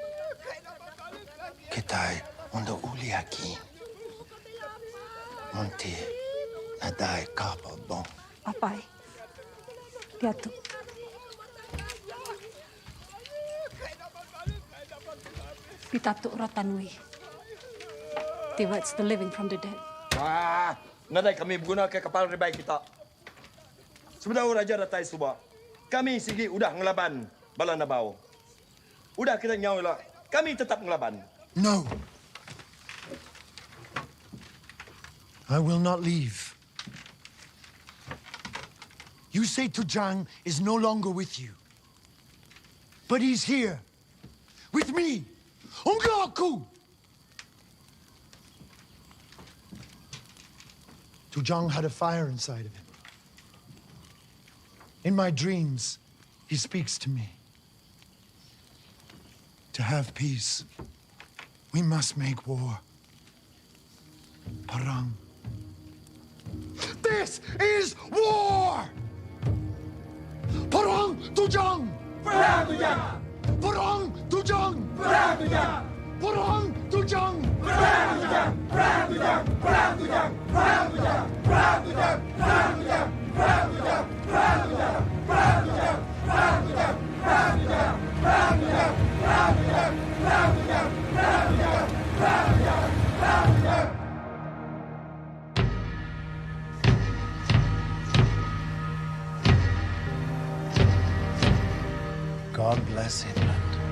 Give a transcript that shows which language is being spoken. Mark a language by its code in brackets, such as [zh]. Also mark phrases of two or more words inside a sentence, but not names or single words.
[iba] Kitai onda uli aki. Monti nadai kapal bong. Papai, Piatu. Pitatu Ratanui. [en] Divides the living from the dead. [iba] Nadai kami berguna ke kapal rebai kita. Sebentar Raja datai subah. Kami sigi udah ngelaban bala nabau. Udah kita nyawa lah. Kami tetap ngelaban. [en] No. I will not leave. You say Tujang is no longer with you. But he's here. With me. Ongaku! Tujang had a fire inside of him. In my dreams, he speaks to me. To have peace, we must make war. Parang. This is war! [iba] Parang Tujang! Perang Tujang! Parang Tujang! Perang Tujang! Parang Tujang! Perang Tujang! Perang Tujang! Perang Tujang! Perang Tujang! Perang Tujang! Perang Tujang! Perang Tujang! Perang Tujang! Perang Tujang! Perang Tujang! Perang Tujang! Perang Tujang! Perang Tujang! Perang Tujang! Perang Tujang! Perang Tujang! Perang Tujang! [en] God bless England.